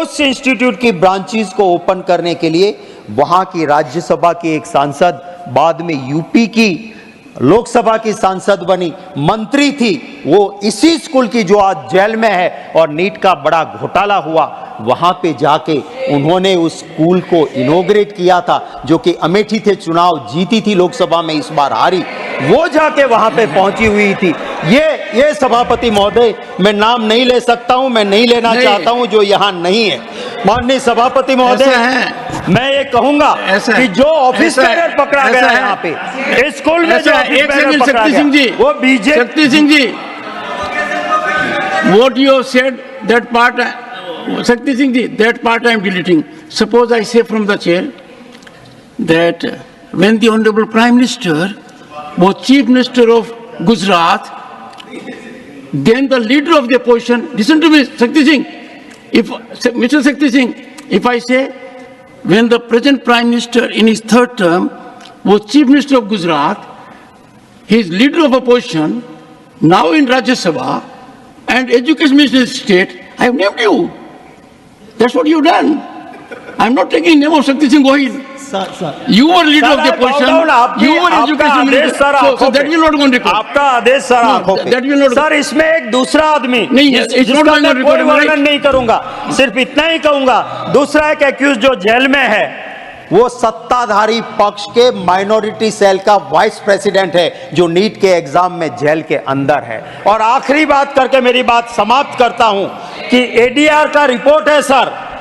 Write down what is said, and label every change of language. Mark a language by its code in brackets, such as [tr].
[hi] उस इंस्टीट्यूट की ब्रांचेस को ओपन करने के लिए वहां की राज्यसभा की एक सांसद, बाद में यूपी की लोकसभा की सांसद बनी, मंत्री थी, वो इसी स्कूल की जो आज जेल में है और नीट का बड़ा घोटाला हुआ, वहां पे जाके उन्होंने उस स्कूल को इनॉग्रेट किया था, जो कि अमेठी थे, चुनाव जीती थी लोकसभा में, इस बार हारी, वो जाके वहां पे पहुंची हुई थी। ये सभापति महोदय, मैं नाम नहीं ले सकता हूं, मैं नहीं लेना चाहता हूं, जो यहां नहीं है। माननीय सभापति महोदय, मैं ये कहूंगा कि जो ऑफिस बेरर पकड़ा गया है यहाँ पे स्कूल में, जो ऑफिस बेरर पकड़ा गया, वो BJP. [en] Shakti Singh ji, what you have said, that part, Shakti Singh ji, that part I am deleting. Suppose I say from the chair that when the Honorable Prime Minister was Chief Minister of Gujarat, then the leader of the opposition, listen to me, Shakti Singh, Mr. Shakti Singh, if I say when the present Prime Minister in his third term was Chief Minister of Gujarat, he is leader of opposition, now in Rajya Sabha, and Education Minister of the state, I have named you. That's what you've done. I'm not taking name of Shakti Singh Gohil. Sir. You were leader of the opposition. You were education minister. So that will not go on record. [hi] आपका आदेश sir आंखों पे। [en] That will not. [hi] Sir, इसमें एक दूसरा आदमी नहीं है, जिसका मैं कोई वर्णन नहीं करूंगा, सिर्फ इतना ही कहूंगा, दूसरा एक एक्यूज जो जेल में है, वो सत्ताधारी पक्ष के माइनॉरिटी सेल का वाइस प्रेसिडेंट है, जो नीट के एग्जाम में जेल के अंदर है। और आखिरी बात करके मेरी बात समाप्त करता हूं कि एडीआर का रिपोर्ट है सर।